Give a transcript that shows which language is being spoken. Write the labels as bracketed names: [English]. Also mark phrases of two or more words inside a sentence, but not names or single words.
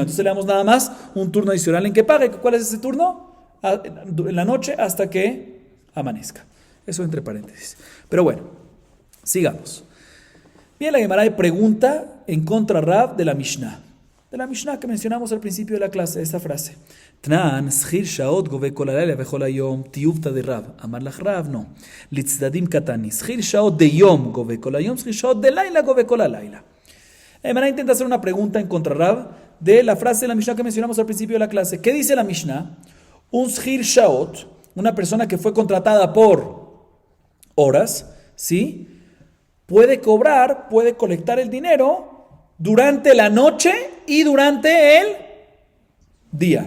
[Spanish] Entonces le damos nada más un turno adicional en que pague. ¿Cuál es ese turno? En la noche hasta que amanezca. Eso entre paréntesis. Pero bueno, sigamos. Bien, la Gemara pregunta en contra Rav de la Mishnah. De la Mishnah que mencionamos al principio de la clase, esta frase. [Hebrew] תנן שכיר שעות גובה כל הלילה וכל היום, [Aramaic] תיובתא דרב. אמר לך רב, no. לצדדים קתני. [Hebrew] שכיר שעות דיום גובה כל היום שכיר שעות דלילה גובה כל הלילה. [Spanish] La Gemara intenta hacer una pregunta en contra Rav de la frase de la Mishnah que mencionamos al principio de la clase. ¿Qué dice la Mishnah? Un [Hebrew] שכיר שעות, [Spanish] una persona que fue contratada por horas, ¿sí? Puede cobrar, puede colectar el dinero durante la noche y durante el día.